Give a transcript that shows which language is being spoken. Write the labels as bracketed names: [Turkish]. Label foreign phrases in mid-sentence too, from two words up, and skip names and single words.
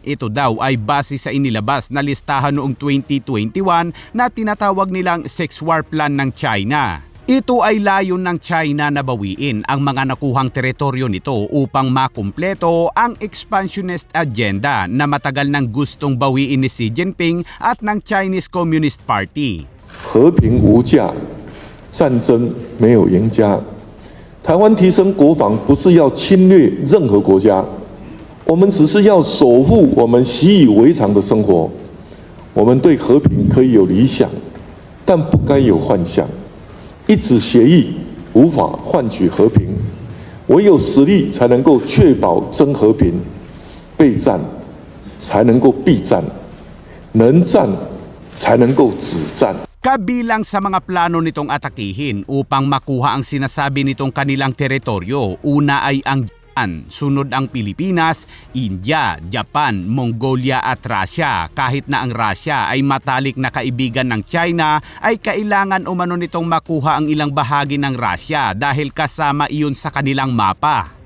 [Filipino] Ito daw ay base sa inilabas na listahan noong 2021 na tinatawag nilang [English] sex war plan [Filipino] ng China. Ito ay layon ng China na bawiin ang mga nakuhang teritoryo nito upang makumpleto ang [English] expansionist agenda [Filipino] na matagal nang gustong bawiin ni Xi Jinping at ng Chinese Communist Party. [Chinese] 和平无价，战争没有赢家。台湾提升国防不是要侵略任何国家，我们只是要守护我们习以为常的生活。我们对和平可以有理想，但不该有幻想。一纸协议无法换取和平，唯有实力才能够确保真和平。备战才能够避战，能战才能够止战。 [Filipino] Kabilang sa mga plano nitong atakihin upang makuha ang sinasabi nitong kanilang teritoryo, una ay ang sunod ang Pilipinas, India, Japan, Mongolia at Russia. Kahit na ang Russia ay matalik na kaibigan ng China, ay kailangan umano nitong makuha ang ilang bahagi ng Russia dahil kasama iyon sa kanilang mapa.